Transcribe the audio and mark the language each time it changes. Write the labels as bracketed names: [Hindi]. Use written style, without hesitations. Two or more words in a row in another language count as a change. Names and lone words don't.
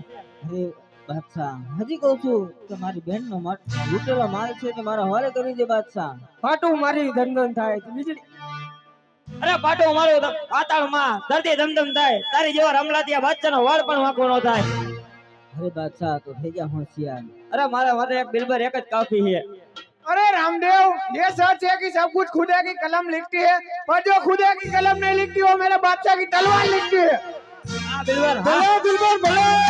[Gujarati] અરે બાદશાહ હજી કહું છું કે મારી બહેનનો લૂંટેલો માલ છે તે મારા હવાલે કરી દે બાદશાહ પાટું મારી ધનધન થાય વીજળી અરે પાટો મારો પાતાળમાં ધરતી ધમધમ થાય તારી જેવા રમલાતિયા બાદશાહનો વાળ પણ વાંકો ન થાય અરે બાદશાહ તો થઈ જા હોશિયાર અરે મારા માટે એક બિલબર એક જ કાફી છે [Hindi] अरे रामदेव ये सच है कि सब कुछ खुदा की कलम लिखती है पर जो खुदा की कलम नहीं लिखती वो मेरे बादशाह की तलवार लिखती है [Gujarati] હા બિલબર હા ભલે બિલકુલ ભલે